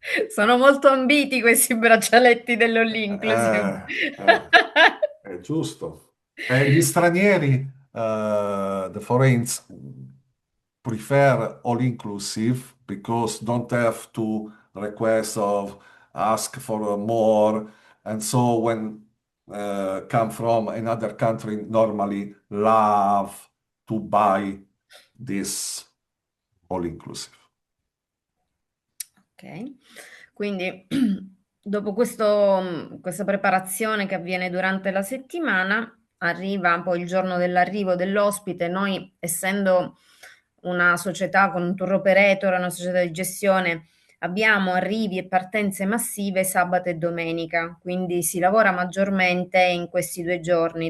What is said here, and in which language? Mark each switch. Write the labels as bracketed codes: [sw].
[it] Sono molto ambiti questi braccialetti dell'all inclusive. Eh, eh, è giusto. E gli stranieri, [en] the foreigners, prefer all inclusive because don't have to request or ask for more. And so when come from another country, normally love to buy this all inclusive. [it] Ok, quindi dopo questa preparazione che avviene durante la settimana, arriva poi il giorno dell'arrivo dell'ospite. Noi, essendo una società con un tour operator, una società di gestione, abbiamo arrivi e partenze massive sabato e domenica, quindi si lavora maggiormente in questi 2 giorni.